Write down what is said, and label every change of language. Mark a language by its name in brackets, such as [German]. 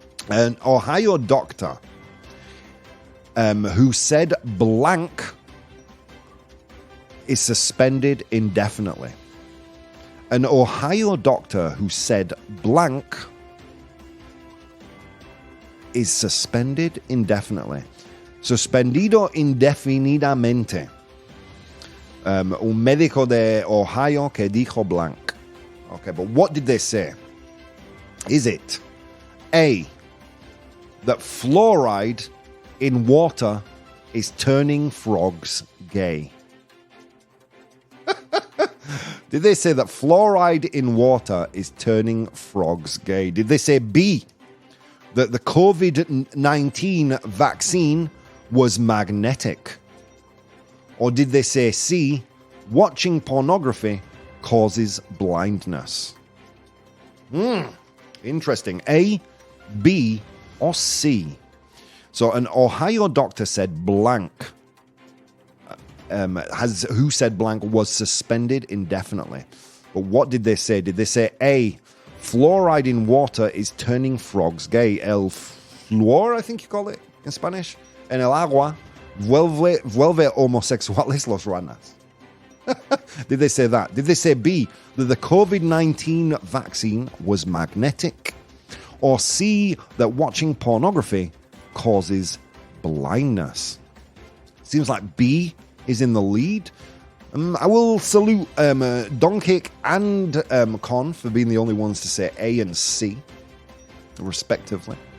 [English] An Ohio doctor who said blank is suspended indefinitely. An Ohio doctor who said blank is suspended indefinitely. [Spanish] Suspendido indefinidamente. Un médico de Ohio que dijo blank. [English] Okay, but what did they say? Is it A, that fluoride in water is turning frogs gay? Did they say that fluoride in water is turning frogs gay? Did they say B, that the COVID-19 vaccine was magnetic? Or did they say C, watching pornography causes blindness? Interesting. A, B, or C? So an Ohio doctor said blank, who said blank was suspended indefinitely. But what did they say? Did they say A, fluoride in water is turning frogs gay? [Spanish] El fluor, [English] I think you call it in Spanish. [Spanish] En el agua vuelve homosexuales los ranas. [English] Did they say that? Did they say B, that the COVID-19 vaccine was magnetic? Or C, that watching pornography causes blindness? Seems like B is in the lead. I will salute Donkik and Con for being the only ones to say A and C, respectively.